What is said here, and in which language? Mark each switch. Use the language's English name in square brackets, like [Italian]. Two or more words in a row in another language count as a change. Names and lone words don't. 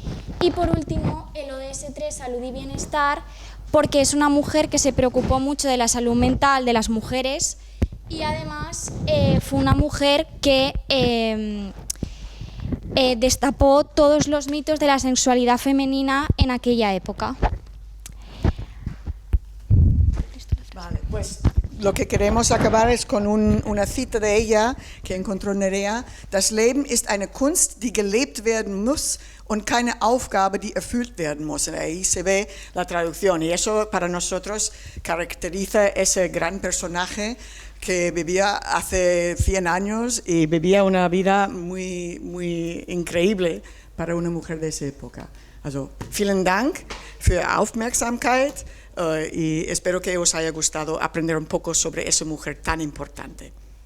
[Spanish] Y por último, el ODS 3, salud y bienestar, porque es una mujer que se preocupó mucho de la salud mental de las mujeres y además fue una mujer que destapó todos los mitos de la sexualidad femenina en aquella época. Vale, pues lo que queremos acabar es con una cita de ella que encontró Nerea. [German] Das Leben ist eine Kunst, die gelebt werden muss und keine Aufgabe, die erfüllt werden muss. [Spanish] Ahí se ve la traducción y eso para nosotros caracteriza ese gran personaje que vivía hace 100 años y vivía una vida muy, muy increíble para una mujer de esa época. [German] Also, vielen Dank für Ihre Aufmerksamkeit [Spanish] y espero que os haya gustado aprender un poco sobre esa mujer tan importante.